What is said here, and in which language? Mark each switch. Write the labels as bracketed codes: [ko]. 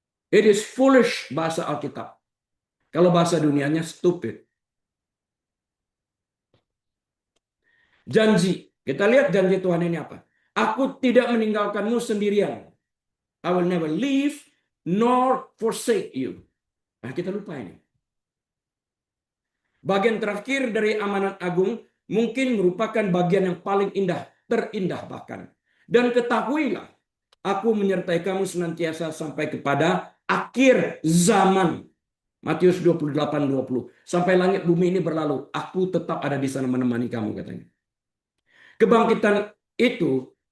[en] It is foolish [id] bahasa Alkitab. Kalau bahasa dunianya stupid. Janji. Kita lihat janji Tuhan ini apa. Aku tidak meninggalkanmu sendirian. [en] I will never leave nor forsake you. [id] Nah, kita lupa ini. Bagian terakhir dari amanat agung mungkin merupakan bagian yang paling indah, terindah bahkan. Dan ketahuilah, aku menyertai kamu senantiasa sampai kepada akhir zaman. Matius 28:20. Sampai langit bumi ini berlalu, aku tetap ada di sana menemani kamu, katanya. Kebangkitan itu